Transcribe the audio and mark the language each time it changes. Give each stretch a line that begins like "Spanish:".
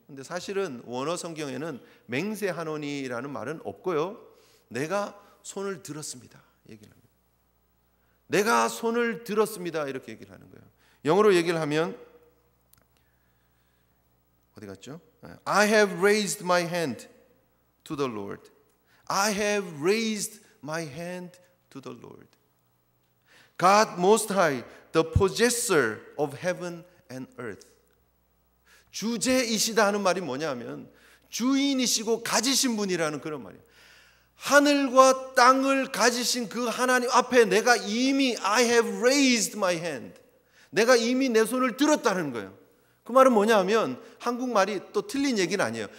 Korean: 근데 사실은 원어 성경에는 맹세하노니라는 말은 없고요. 내가 손을 들었습니다. 얘기를 합니다. 내가 손을 들었습니다. 이렇게 얘기를 하는 거예요. 영어로 얘기를 하면 어디 갔죠?
English: I have raised my hand to the Lord. I have raised my hand to the Lord. God Most High, the possessor of heaven and earth.
Korean: 주제이시다 하는 말이 뭐냐면 주인이시고 가지신 분이라는 그런 말이에요. 하늘과 땅을 가지신 그 하나님 앞에 내가 이미
English: I have raised my hand.
Korean: 내가 이미 내 손을 들었다는 거예요. 그 말은 뭐냐면 한국말이 또 틀린 얘기는 아니에요.